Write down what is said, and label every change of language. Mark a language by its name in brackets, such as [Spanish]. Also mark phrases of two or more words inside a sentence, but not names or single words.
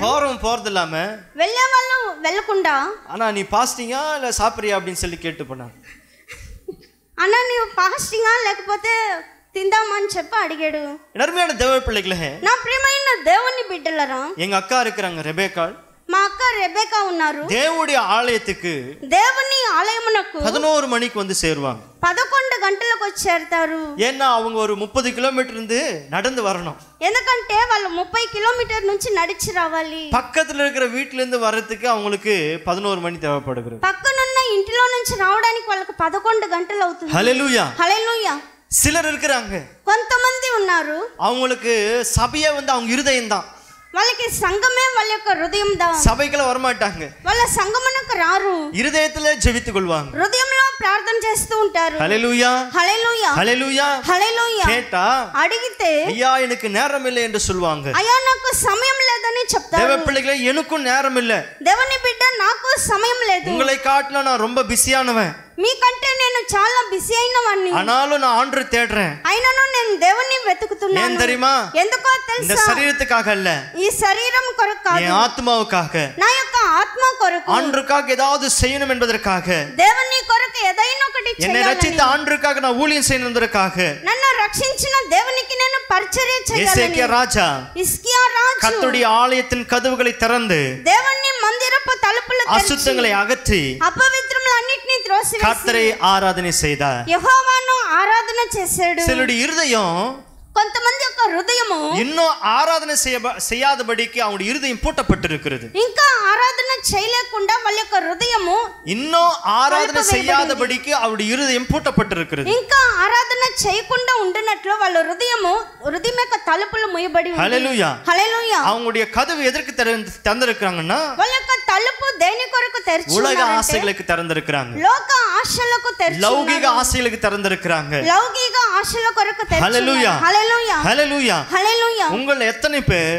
[Tamil] போறது இல்லாம [Telugu] వెళ్ళే వాళ్ళు వెళ్ళకుండా [Tamil] ஆனா நீ பாஸ்டிங்கா இல்ல சாப்பிடுறியா அப்படின்னு சொல்லி கேட்டு போனாங்க. [Telugu] అన్న నీవు ఫాస్టింగా లేకపోతే తిందామా అని చెప్పి అడిగాడు. [Tamil] அருமையான தேவ பிள்ளைகளே, [Telugu] నా ప్రియమైన దేవుని బిడ్డలరా, [Tamil] எங்க அக்கா இருக்கிறாங்க ரெபேக்காள். [Telugu] మా అక్క రెబెకా ఉన్నారు. [Tamil] தேவனுடைய ஆலயத்துக்கு [Telugu] దేవుని ఆలయమునకు [Tamil] 11 மணிக்கு வந்து சேருவாங்க. [Telugu] 11 గంటలకు వచ్చి చేరుతారు. [Tamil] ஏன்னா அவங்க ஒரு 30 கிலோமீட்டர் இருந்து நடந்து வரணும். [Telugu] ఎందుకంటే వాళ్ళు 30 కిలోమీటర్ నుంచి నడిచి రావాలి. [Tamil] பக்கத்துல இருக்கிற வீட்டுல இருந்து வர்றதுக்கு அவங்களுக்கு 11 மணி தேவைப்படுகிறது. [Telugu] పక్కనున్న ఇంటిలో నుంచి రావడానికి వాళ్ళకి 11 గంటలు అవుతుంది. [Tamil] ஹல்லேலூயா. [Telugu] హల్లెలూయా. [Tamil] சிலர் இருக்கிறாங்க, [Telugu] కొంతమంది ఉన్నారు, [Tamil] அவங்களுக்கு சபையே வந்து அவங்க இருதயம் தான், [Telugu] వాళ్ళకి సంఘమే వాళ్ళ యొక్క హృదయం దా. [Tamil] சபைக்குள்ள வரமாட்டாங்க, [Telugu] వాళ్ళ సంఘమునకు రారు, [Tamil] இருதயத்துல ஜெபித்துக் கொள்வாங்க. [Telugu] హృదయంలో ప్రార్థన చేస్తూ ఉంటారు. [Tamil] ஹல்லேலூயா [Telugu] హల్లెలూయా. [Tamil] ஹல்லேலூயா. [Telugu] హల్లెలూయా. [Tamil] கேட்டா [Telugu] అడిగితే [Tamil] ஐயா எனக்கு நேரம் இல்லை என்று சொல்வாங்க. [Telugu] అయ్యా నాకు సమయం లేదని చెప్తారు. [Tamil] தேவ பிள்ளைகளே, எனக்கும் நேரம் இல்லை. [Telugu] దేవుని బిడ్డ నాకు సమయం లేదు. [Tamil] உங்களை காட்டில நான் ரொம்ப பிஸியானவன், [Telugu] మీకంటే నేను చాలా బిజీ అయిన వాడిని, [Tamil] ஆனாலும் நான் ஆண்டவரை தேடுறேன். [Telugu] అయినను నేను దేవుని [Tamil] ஏன் [Telugu] వెతుకుతున్నాను. [Tamil] தெரியுமா? [Telugu] ఎందుకో [Tamil] இந்த [Telugu] తెలుసా? [Tamil] சரீரத்துக்காக அல்ல, [Telugu] ఈ శరీరం కొరకు కాదు, [Tamil] என் ஆத்மாவுக்காக, [Telugu] నా యొక్క ఆత్మ కొరకు, [Tamil] ஆண்டருக்காக ஏதாவது செய்யணும் என்பதற்காக, [Telugu] దేవుని కొరకు ఏదైనా ఒకటి [Tamil] என்னை [Telugu] చేయాలని, [Tamil] ரட்சித்த ஆண்டருக்காக நான் ஊழியம் செய்யணும் என்பதற்காக [Telugu] నన్ను రక్షించిన దేవునికి నేను పరిచర్య చేయాలని [Tamil] எசேக்கியா ராஜா [Telugu] హిజ్కియా రాజు [Tamil] கர்த்தருடைய ஆலயத்தின் கதவுகளை திறந்து [Telugu] దేవుని మందిరపు తలుపులు తెరిచి [Tamil] அசுத்தங்களை அகற்றி [Telugu] అపవిత్రములన్నిటిని త్రోసివేసి [Tamil] கர்த்தரை ஆராதனை செய்தார். [Telugu] యెహోవాను ఆరాధన చేశాడు. [Tamil] சிலருடைய இருதயம் [Telugu] కొంతమంది యొక్క హృదయము [Tamil] இன்னும் ఆరాధన செய்யாதபடிக்கு அவங்களுடைய இருதயம் பூட்டப்பட்டிருக்கிறது. [Telugu] ఇంకా ఆరాధన చేయలేకుండా వాళ్ళ యొక్క హృదయము [Tamil] இன்னும் ఆరాధన செய்யாதபடிக்கு அவருடைய இருதயம் பூட்டப்பட்டிருக்கிறது. [Telugu] ఇంకా ఆరాధన చేయకుండా ఉండినట్లు వాళ్ళ హృదయం యొక్క తలుపులు మూయబడి ఉంది. [Tamil] ஹல்லேலூயா. [Telugu] హల్లెలూయా. [Tamil] அவங்களுடைய கதவு எதற்கு திறந்திருக்காங்கன்னா [Telugu] వాళ్ళ యొక్క తలుపు దేని కొరకు తెరిచి [Tamil] உலக [Telugu] ఉన్నారంటే [Tamil] ஆசைகளுக்கு திறந்திருக்கிறாங்க, [Telugu] లోక ఆశలకు తెరిచి [Tamil] லௌகிக [Telugu] ఉన్నారు. [Tamil] ஆசைகளுக்கு திறந்திருக்கிறாங்க. [Telugu] లౌకిక ఆశల కొరకు తెరిచి హల్లెలూయా. ఉన్నారు. హల్లెలూయా. [Tamil] ஹல்லேலூயா. [Telugu] హల్లెలూయా. [Tamil] உங்கள எத்தனை பேர்